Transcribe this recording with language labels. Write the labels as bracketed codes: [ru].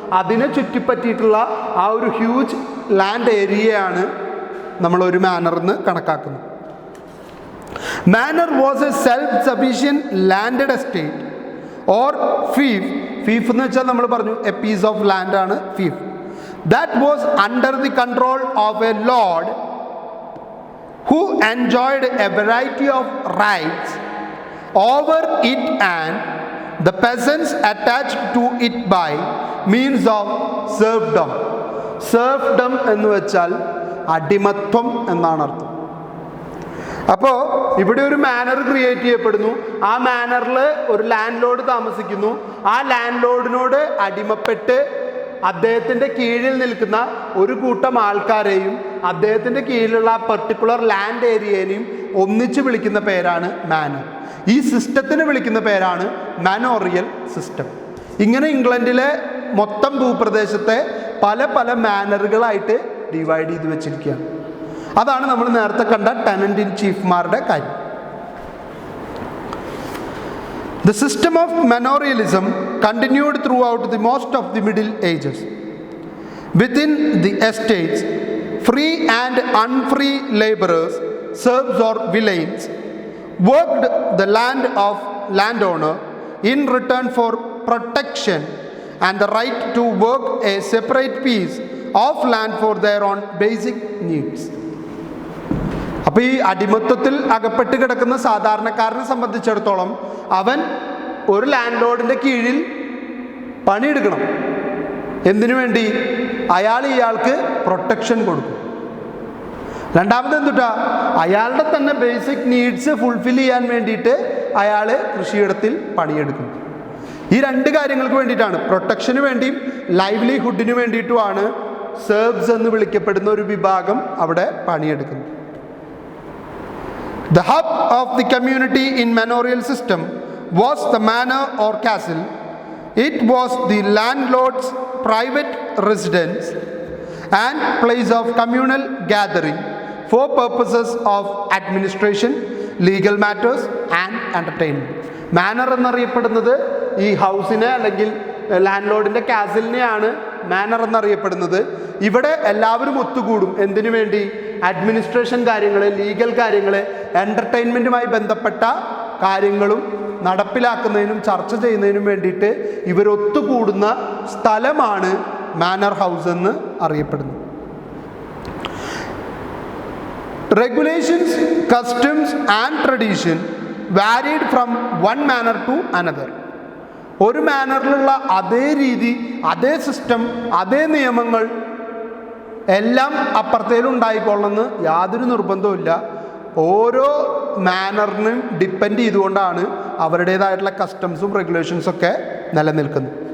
[ml] അതിനെ ചുറ്റിപ്പറ്റിയിട്ടുള്ള ആ ഒരു ഹ്യൂജ് ലാൻഡ് ഏരിയയാണ് നമ്മളൊരു മാനർന്ന് കണക്കാക്കുന്നത്. [en] Manor was a self sufficient landed estate or fief. [ml] Fief എന്ന് വെച്ചാൽ നമ്മൾ പറഞ്ഞു [en] a piece of land [ml] ആണ് fief. [en] That was under the control of a lord who enjoyed a variety of rights over it and the peasants attached to it by means of serfdom. [ml] Serfdom എന്ന് വെച്ചാൽ അടിമത്വം എന്നാണ് അർത്ഥം. അപ്പോൾ ഇവിടെ ഒരു manor create ചെയ്യപ്പെടുന്നു. ആ മാനറിൽ ഒരു ലാൻഡ് ലോഡ് താമസിക്കുന്നു. ആ ലാൻഡ് ലോഡിനോട് അടിമപ്പെട്ട് അദ്ദേഹത്തിൻ്റെ കീഴിൽ നിൽക്കുന്ന ഒരു കൂട്ടം ആൾക്കാരെയും അദ്ദേഹത്തിൻ്റെ കീഴിലുള്ള പർട്ടിക്കുലർ ലാൻഡ് ഏരിയനെയും ഒന്നിച്ച് വിളിക്കുന്ന പേരാണ് മാനർ. ഈ സിസ്റ്റത്തിന് വിളിക്കുന്ന പേരാണ് മാനോറിയൽ സിസ്റ്റം. ഇങ്ങനെ ഇംഗ്ലണ്ടിലെ മൊത്തം ഭൂപ്രദേശത്തെ പല പല മാനറുകളായിട്ട് ഡിവൈഡ് ചെയ്ത് വെച്ചിരിക്കുകയാണ്. അതാണ് നമ്മൾ നേരത്തെ കണ്ട ടെനന്റ് ഇൻ ചീഫ്മാരുടെ കാര്യം. [en] The system of manorialism continued throughout the most of the Middle Ages. Within the estates, free and unfree laborers, serfs or villeins, worked the land of landowner in return for protection and the right to work a separate piece of land for their own basic needs. [ml] അപ്പോൾ ഈ അടിമത്വത്തിൽ അകപ്പെട്ട് കിടക്കുന്ന സാധാരണക്കാരനെ സംബന്ധിച്ചിടത്തോളം അവൻ ഒരു land ലോർഡിൻ്റെ കീഴിൽ പണിയെടുക്കണം. എന്തിനു വേണ്ടി? അയാൾ ഇയാൾക്ക് പ്രൊട്ടക്ഷൻ കൊടുക്കും. രണ്ടാമത് എന്തുട്ടാ? അയാളുടെ തന്നെ ബേസിക് നീഡ്സ് ഫുൾഫിൽ ചെയ്യാൻ വേണ്ടിയിട്ട് അയാൾ കൃഷിയിടത്തിൽ പണിയെടുക്കും. ഈ രണ്ട് കാര്യങ്ങൾക്ക് വേണ്ടിയിട്ടാണ്, പ്രൊട്ടക്ഷന് വേണ്ടിയും ലൈവ്ലിഹുഡിന് വേണ്ടിയിട്ടുമാണ് സെർബ്സ് എന്ന് വിളിക്കപ്പെടുന്ന ഒരു വിഭാഗം അവിടെ പണിയെടുക്കുന്നത്. [en] The hub of the community in manorial system was the manor or castle. It was the landlord's private residence and place of communal gathering for purposes of administration, legal matters and entertainment. [ml] Manor എന്നറിയപ്പെടുന്നത് ഈ ഹൗസിനെ അല്ലെങ്കിൽ land ലോർഡിൻ്റെ കാസിലിനെയാണ് manor എന്നറിയപ്പെടുന്നത്. ഇവിടെ എല്ലാവരും ഒത്തുകൂടും. എന്തിനു വേണ്ടി? Administration കാര്യങ്ങൾ, legal കാര്യങ്ങൾ, എൻ്റർടൈൻമെൻറ്റുമായി ബന്ധപ്പെട്ട കാര്യങ്ങളും നടപ്പിലാക്കുന്നതിനും ചർച്ച ചെയ്യുന്നതിനും വേണ്ടിയിട്ട് ഇവരൊത്തുകൂടുന്ന സ്ഥലമാണ് മാനർ ഹൗസ് എന്ന് അറിയപ്പെടുന്നത്. [en] Regulations, customs and tradition varied from one manor to another. [ml] ഒരു മാനറിലുള്ള അതേ രീതി, അതേ സിസ്റ്റം, അതേ നിയമങ്ങൾ എല്ലാം അപ്പുറത്തേലും ഉണ്ടായിക്കൊള്ളണമെന്ന് യാതൊരു നിർബന്ധവുമില്ല. ഓരോ മാനറിനും ഡിപ്പെൻഡ് ചെയ്തുകൊണ്ടാണ് അവരുടേതായിട്ടുള്ള കസ്റ്റംസും റെഗുലേഷൻസും ഒക്കെ നിലനിൽക്കുന്നത്.